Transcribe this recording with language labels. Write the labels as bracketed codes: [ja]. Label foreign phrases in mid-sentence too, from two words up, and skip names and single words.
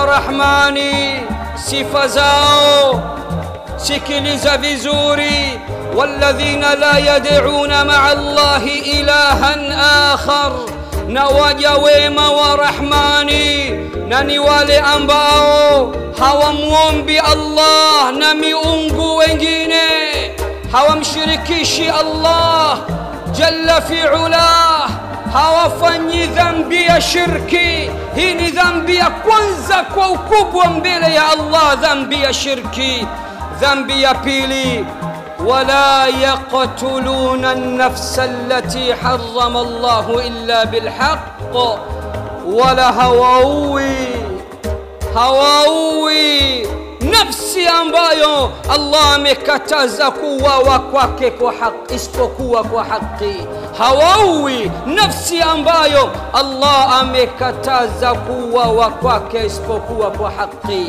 [sw] Rahmani sifa zao, sikiliza vizuri: [ar] والذين لا يدعون مع الله إلها آخر, [sw] na waja wema wa Rahmani na ni wale ambao hawamuombi Allah na miungu wengine, hawamshirikishi Allah [ar] جل فعله, [sw] hawafanyi dhambi ya shirki. Hii ni dhambi ya kwanza kwa ukubwa mbele ya Allah, dhambi ya shirki. Dhambi ya pili: [ar] ولا يقتلون النفس التي حرم الله إلا بالحق [sw] wala hawaui nafsi ambayo Allah amekataza kuuawa kwake kwa haki isipokuwa kwa haki. Hawaui nafsi ambayo Allah amekataza kuuawa kwake isipokuwa kwa haki.